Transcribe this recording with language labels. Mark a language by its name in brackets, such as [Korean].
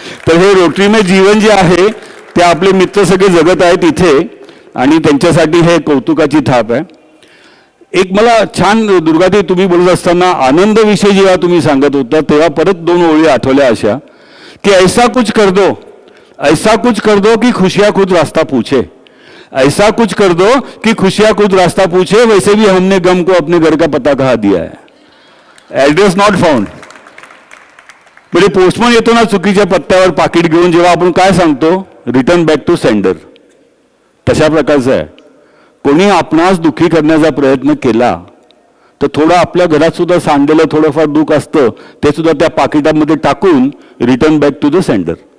[Marathi] तर हे रोटरीमय जीवन जे आहे ते आपले मित्र सगळे जगत आहेत इथे आणि त्यांच्यासाठी हे कौतुकाची थाप आहे. एक मला छान दुर्गाताई तुम्ही बोलत असताना आनंद विषय जेव्हा तुम्ही सांगत होता तेव्हा परत 2 ओळी आठवल्या अशा की [Hindi] ऐसा कुछ कर दो कि खुशियां खुद रास्ता पूछे. ऐसा कुछ कर दो कि खुशियां खुद रास्ता पूछे. वैसे भी हमने गम को अपने घर का पता कहा दिया है, [English] Address not found. [Marathi] म्हणजे पोस्टमन येतो ना चुकीच्या पत्त्यावर पाकिट घेऊन, जेव्हा आपण काय सांगतो रिटर्न बॅक टू सेंडर, तशा प्रकारचं आहे. कोणी आपणास दुःखी करण्याचा प्रयत्न केला तर थोडं आपल्या घरात सुद्धा सांडलेलं थोडंफार दुःख असतं ते सुद्धा त्या पाकिटामध्ये टाकून return back to the sender.